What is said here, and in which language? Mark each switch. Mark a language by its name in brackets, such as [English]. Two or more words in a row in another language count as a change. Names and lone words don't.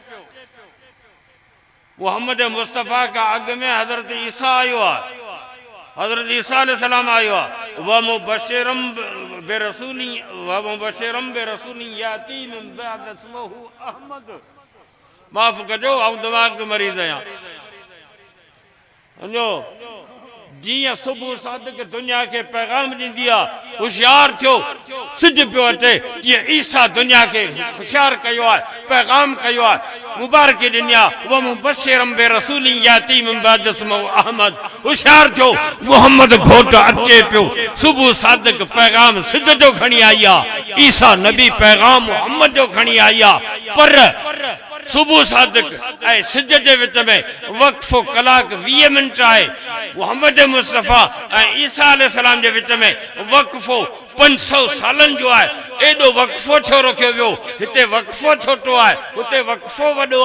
[Sindhi] मोहम्मद मुस्तफ़ा का अॻ में हज़रत ईसा आयो आहे हज़रत ईसा अलैहिस्सलाम आयो आहे [Arabic] ومبشرا برسول يأتي من بعد اسمه أحمد [Sindhi] माफ़ कजो ऐं दिमाग़ मरीज़ आहियां समझो जियां सुबुह सादिक दुनिया के पैगाम ॾींदी आहे होशियार थियो सिज पियो अचे जीअं ईसा दुनिया के होशियार कयो आहे पैगाम कयो आहे मुबारकी ॾिनी आहे [Arabic] ومبشرا برسول يأتي من بعد اسمه أحمد [Sindhi] होशियार थियो मोहम्मद घोट अचे पियो सुबुह सादिक पैगाम सिज जो खणी आई आहे ईसा नबी पैगाम मोहम्मद जो खणी आई आहे पर सुबुह सादिक ऐं सिज जे विच में वक़्फ़ो कलाक 20 मिनट आहे मोहम्मद मुस्तफ़ा ऐं ईसा अलैहिस्सलाम जे विच में वक़्फ़ो 500 सालन जो आहे एडो वक़्फ़ो छो रखियो वियो हिते वक़्फ़ो छोटो आहे हुते वक़्फ़ो वॾो